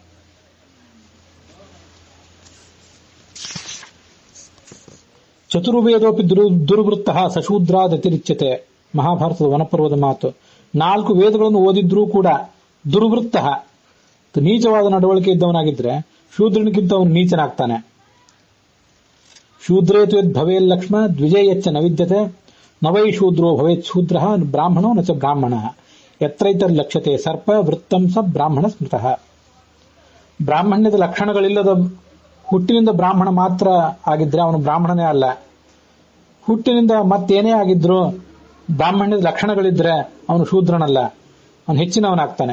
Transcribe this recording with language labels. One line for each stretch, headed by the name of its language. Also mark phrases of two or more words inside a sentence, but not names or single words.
Sanskrit: ಚತುರ್ವೇದೋಪಿ ದುರ್ವೃತ್ತ ಸಶೂದ್ರಾದತಿರಿಚ್ಯತೆ.
Kannada: ಮಹಾಭಾರತದ ವನಪರ್ವದ ಮಾತು. 4 ವೇದಗಳನ್ನು ಓದಿದ್ರೂ ಕೂಡ ದುರ್ವೃತ್ತ ನೀಚವಾದ ನಡವಳಿಕೆ ಇದ್ದವನಾಗಿದ್ರೆ ಶೂದ್ರನಿಗಿಂತ ಅವನು ನೀಚನಾಗ್ತಾನೆ.
Sanskrit: ಶೂದ್ರೇತು ಯದ್ ಭವೇಲ್ ಲಕ್ಷ್ಮ ದ್ವಿಜೇಯಚ್ಚ ನ ವಿದ್ಯತೆ ನವೈ ಶೂದ್ರೋ ಭವೇತ್ ಶೂದ್ರ ಬ್ರಾಹ್ಮಣೋ ನ ಚ ಬ್ರಾಹ್ಮಣ ಯತ್ರೈತರ್ ಲಕ್ಷ್ಯತೆ ಸರ್ಪ ವೃತ್ತಂ ಸ ಬ್ರಾಹ್ಮಣ ಸ್ಮೃತಃ.
Kannada: ಬ್ರಾಹ್ಮಣ್ಯದ ಲಕ್ಷಣಗಳಿಲ್ಲದ ಹುಟ್ಟಿನಿಂದ ಬ್ರಾಹ್ಮಣ ಮಾತ್ರ ಆಗಿದ್ರೆ ಅವನು ಬ್ರಾಹ್ಮಣನೇ ಅಲ್ಲ. ಹುಟ್ಟಿನಿಂದ ಮತ್ತೇನೇ ಆಗಿದ್ರು ಬ್ರಾಹ್ಮಣ್ಯದ ಲಕ್ಷಣಗಳಿದ್ರೆ ಅವನು ಶೂದ್ರನಲ್ಲ, ಅವನು ಹೆಚ್ಚಿನವನಾಗ್ತಾನೆ.